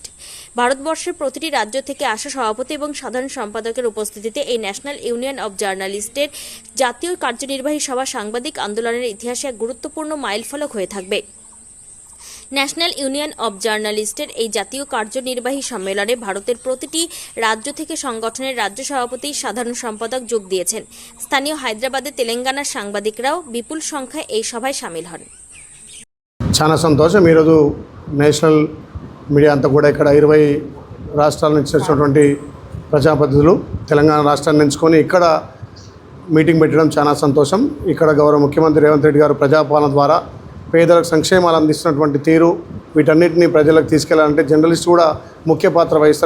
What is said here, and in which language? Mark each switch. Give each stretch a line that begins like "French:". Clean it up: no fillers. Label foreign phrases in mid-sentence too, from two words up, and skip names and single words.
Bangla: ভারতবর্ষের প্রতিটি রাজ্য থেকে আসা সভাপতি এবং সাধারণ সম্পাদকের উপস্থিতিতে এই ন্যাশনাল ইউনিয়ন অব জার্নালিস্টের জাতীয় কার্যনির্বাহী সভা সাংবাদিক আন্দোলনের ইতিহাসে এক গুরুত্বপূর্ণ মাইলফলক হয়ে থাকবে। ন্যাশনাল ইউনিয়ন অব জার্নালিস্টের এই জাতীয় কার্যনির্বাহী সম্মেলনে ভারতের প্রতিটি রাজ্য থেকে সংগঠনের রাজ্য সভাপতি, সাধারণ সম্পাদক যোগ দিয়েছেন। স্থানীয় হায়দ্রাবাদে তেলেঙ্গানার সাংবাদিকরাও বিপুল সংখ্যায় এই সভায় সামিল হন।
Telugu: చాలా సంతోషం ఈరోజు
English: national media
Telugu: అంతా కూడా ఇక్కడ 20 రాష్ట్రాల నుంచి వచ్చినటువంటి ప్రజాప్రతినిధులు తెలంగాణ రాష్ట్రాన్ని ఎంచుకొని ఇక్కడ మీటింగ్ పెట్టడం చాలా సంతోషం. ఇక్కడ గౌరవ ముఖ్యమంత్రి రేవంత్ రెడ్డి గారు ప్రజాపాలన ద్వారా పేదలకు సంక్షేమాలు అందిస్తున్నటువంటి తీరు, వీటన్నిటిని ప్రజలకు తీసుకెళ్లాలంటే జర్నలిస్ట్ కూడా ముఖ్య పాత్ర వహిస్తారు.